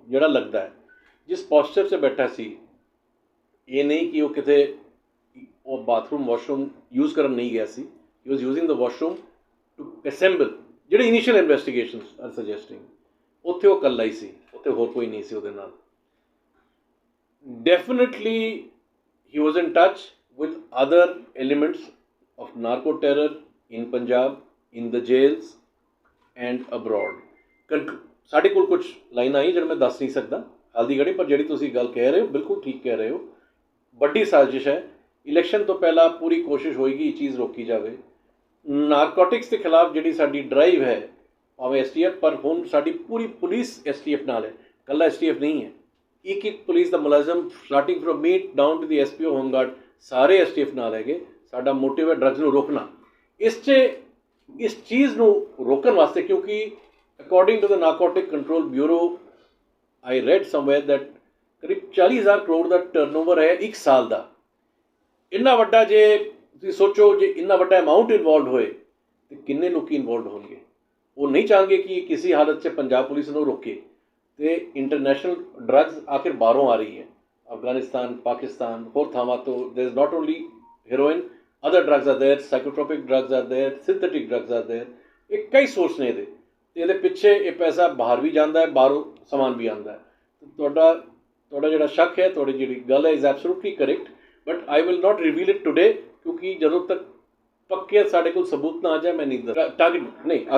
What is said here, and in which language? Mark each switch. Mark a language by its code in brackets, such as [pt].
[pa] ਜਿਹੜਾ ਲੱਗਦਾ ਹੈ ਜਿਸ ਪੋਸਚਰ 'ਚ ਬੈਠਾ ਸੀ, ਇਹ ਨਹੀਂ ਕਿ ਉਹ ਕਿਤੇ ਉਹ ਬਾਥਰੂਮ ਵਾਸ਼ਰੂਮ ਯੂਜ਼ ਕਰਨ ਨਹੀਂ ਗਿਆ ਸੀ। [en] He was using the washroom to assemble, ਜਿਹੜੇ initial investigations are suggesting. [pa] ਉੱਥੇ ਉਹ ਇਕੱਲਾ ਹੀ ਸੀ, ਉੱਥੇ ਹੋਰ ਕੋਈ ਨਹੀਂ ਸੀ ਉਹਦੇ ਨਾਲ। [en] Definitely he was in touch with other elements of narco terror in Punjab, in the jails and abroad. [pa] ਸਾਡੇ ਕੋਲ ਕੁਝ ਲਾਈਨਾਂ ਆਈ ਜਿਹੜੇ ਮੈਂ ਦੱਸ ਨਹੀਂ ਸਕਦਾ ਹਾਲ ਦੀ ਘੜੀ, ਪਰ ਜਿਹੜੀ ਤੁਸੀਂ ਗੱਲ ਕਹਿ ਰਹੇ ਹੋ ਬਿਲਕੁਲ ਠੀਕ ਕਹਿ ਰਹੇ ਹੋ। ਵੱਡੀ ਸਾਜ਼ਿਸ਼ ਹੈ। ਇਲੈਕਸ਼ਨ ਤੋਂ ਪਹਿਲਾਂ ਪੂਰੀ ਕੋਸ਼ਿਸ਼ ਹੋਏਗੀ ਇਹ ਚੀਜ਼ ਰੋਕੀ ਜਾਵੇ। ਨਾਰਕੋਟਿਕਸ ਦੇ ਖਿਲਾਫ ਜਿਹੜੀ ਸਾਡੀ ਡਰਾਈਵ ਹੈ ਭਾਵੇਂ STF, ਪਰ ਹੁਣ ਸਾਡੀ ਪੂਰੀ ਪੁਲਿਸ STF ਨਾਲ ਹੈ, ਇਕੱਲਾ STF ਨਹੀਂ ਹੈ। ਇੱਕ ਪੁਲਿਸ ਦਾ ਮੁਲਾਜ਼ਮ [en] starting from me down to the [pa] SPO home guard ਸਾਰੇ STF ਨਾਲ ਹੈਗੇ। ਸਾਡਾ ਮੋਟਿਵ ਹੈ ਡਰੱਗਸ ਨੂੰ ਰੋਕਣਾ। ਇਸ ਚੀਜ਼ ਨੂੰ ਰੋਕਣ ਵਾਸਤੇ ਕਿਉਂਕਿ [en] according to the narcotic control bureau I read somewhere that [pa] ਕਰੀਬ 40,000 ਕਰੋੜ ਦਾ ਟਰਨਓਵਰ ਹੈ ਇੱਕ ਸਾਲ ਦਾ। ਇੰਨਾ ਵੱਡਾ ਜੇ ਤੁਸੀਂ ਸੋਚੋ ਜੇ ਇੰਨਾ ਵੱਡਾ ਅਮਾਊਂਟ ਇਨਵੋਲਵਡ ਹੋਏ ਤਾਂ ਕਿੰਨੇ ਲੋਕੀ ਇਨਵੋਲਵਡ ਹੋਣਗੇ। ਉਹ ਨਹੀਂ ਚਾਹਾਂਗੇ ਕਿ ਕਿਸੇ ਹਾਲਤ 'ਚ ਪੰਜਾਬ ਪੁਲਿਸ ਨੂੰ ਰੋਕੇ। ਅਤੇ ਇੰਟਰਨੈਸ਼ਨਲ ਡਰੱਗਸ ਆਖਿਰ ਬਾਹਰੋਂ ਆ ਰਹੀ ਹੈ, ਅਫਗਾਨਿਸਤਾਨ, ਪਾਕਿਸਤਾਨ, ਹੋਰ ਥਾਵਾਂ ਤੋਂ। [en] There is not only heroin, other drugs are there, psychotropic drugs are there, synthetic drugs are there. [pa] ਇਹ ਕਈ ਸੋਰਸ ਨੇ ਇਹਦੇ, ਅਤੇ ਇਹਦੇ ਪਿੱਛੇ ਇਹ ਪੈਸਾ ਬਾਹਰ ਵੀ ਜਾਂਦਾ ਹੈ, ਬਾਹਰੋਂ ਸਮਾਨ ਵੀ ਆਉਂਦਾ ਹੈ। ਤੁਹਾਡਾ ਜਿਹੜਾ ਸ਼ੱਕ ਹੈ, ਤੁਹਾਡੀ ਜਿਹੜੀ ਗੱਲ ਹੈ [en] is absolutely correct, but I will not reveal it today [pa] ਕਿਉਂਕਿ ਜਦੋਂ ਤੱਕ ਪੱਕੇ ਸਾਡੇ ਕੋਲ ਸਬੂਤ ਨਾ ਆ ਜਾਏ ਮੈਂ ਨਹੀਂ ਟਾਰਗੇਟ ਨਹੀਂ।